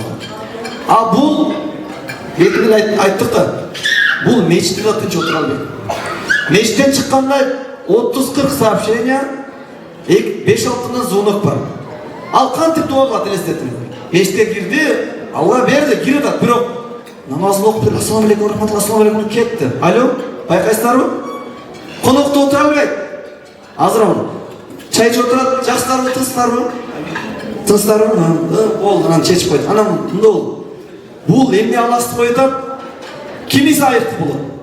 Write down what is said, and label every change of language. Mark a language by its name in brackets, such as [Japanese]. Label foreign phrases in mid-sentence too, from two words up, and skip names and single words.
[Kyrgyz] А бул бетинен айттык да. Бул мешитте да тынч отура албайт. Мешиттен чыкканда 30-40 сообщения, 5-6 звонок бар. Ал кантип дуа кылат элестетип. Мешитке кирди, Алла берди, кирип атат, бирок намазын окуп берип, [Arabic] السلام عليكم، رحمة الله، السلام عليكم кетти. [Kyrgyz] Алло, байкайсыздарбы? Конокто отура албайт. Азыр чай ичип отурат, жакшысыздарбы, тынчсыздарбы? Тынчсыздарбы? Болду, анан чечип койду. Анан мындай болду. Бул эмне аластып коюп атат? Кимиси айыптуу болот?